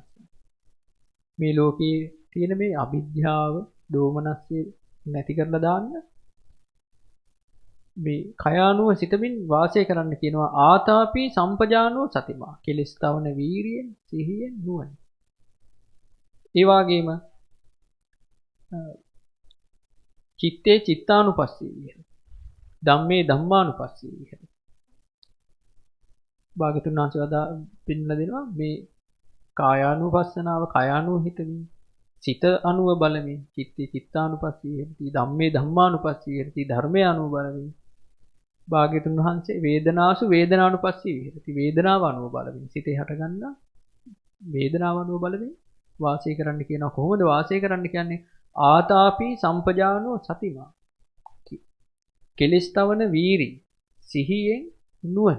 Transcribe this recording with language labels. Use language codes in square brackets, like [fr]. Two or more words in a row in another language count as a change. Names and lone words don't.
[si] මේ ලෝකේ තියෙන මේ අවිජ්ජාව දෝමනස්සේ නැති කරලා දාන්න මේ කයානුව සිතමින් වාසය කරන්න කියනවා [pi] ආතාපි සම්පජානෝ සතිමා. [si] කෙලස් තවන වීරියෙන් සිහියෙන් නුවණ. ඒ වගේම [pi] චිත්තේ චිත්තානුපස්සී විහෙරති. ධම්මේ ධම්මානුපස්සී විහෙරති. [si] භාගතුන් වහන්සේ වදා පෙන්නලා දෙනවා මේ කායානුපස්සනාව කායානුව හිතමින් සිත අනුව බලමින් [pi] චිත්තේ චිත්තානුපස්සී විහෙරති. ධම්මේ ධම්මානුපස්සී විහෙරති. [si] ධර්මයේ අනුව බලමින් භාග්‍යතුන් වහන්සේ [pi] වේදනාසු වේදනානුපස්සී විහෙරති. [si] වේදනාව අනුව බලමින් සිතේ හටගන්නා වේදනාව අනුව බලමින් වාසය කරන්න කියනවා. කොහොමද වාසය කරන්න කියන්නේ? [pi] ආතාපි සම්පජානෝ සතිමා. [si] කෙලස් තවන වීරි සිහියෙන් නුවණ.